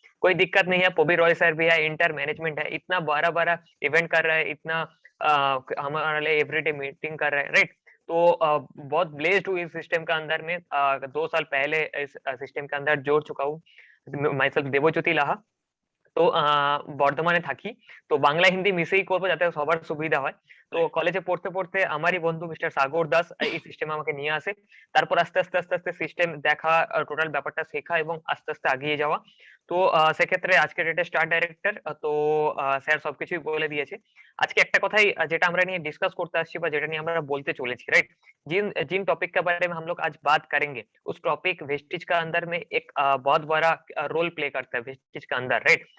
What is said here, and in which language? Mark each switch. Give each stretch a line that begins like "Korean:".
Hindi: कोई दिक्कत नहीं है, पोबी रॉय सर भी है, इंटर मैनेजमेंट है, इतना बड़ा बड़ा इवेंट कर रहा है, इतना हमारे लिए एवरीडे मीटिंग कर रहे हैं, राइट। तो बहुत ब्लेस्ड हूँ इस सिस्टम का अंदर में। 2 साल पहले इस सिस्टम के अंदर जोड़ चुका हूँ माई सेल्फ देवज्योति लाहा।
Bangla: তো বর্ধমানে থাকি। তো বাংলা হিন্দি মিশেই করবো যাতে সবার সুবিধা হয়। তো
English: Right,
Bangla: কলেজে পড়তে পড়তে আমারই বন্ধু মিস্টার সাগর দাস এই সিস্টেমে আমাকে নিয়ে আসে। তারপর আস্তে আস্তে আস্তে আস্তে সিস্টেম দেখা, টোটাল ব্যাপারটা শেখা এবং আস্তে আস্তে এগিয়ে যাওয়া। তো সেক্ষেত্রে আজকের ডেটে স্টার ডাইরেক্টর, তো স্যার সবকিছুই বলে দিয়েছে। আজকে একটা কথাই যেটা আমরা নিয়ে ডিসকাস করতে আসছি বা যেটা নিয়ে আমরা বলতে চলেছি, রাইট,
Hindi: जिन जिन टॉपिक के बारे में हम लोग आज बात करेंगे, उस टॉपिक वेस्टेज का अंदर में एक बहुत बड़ा रोल प्ले करता है वेस्टेज का अंदर, राइट।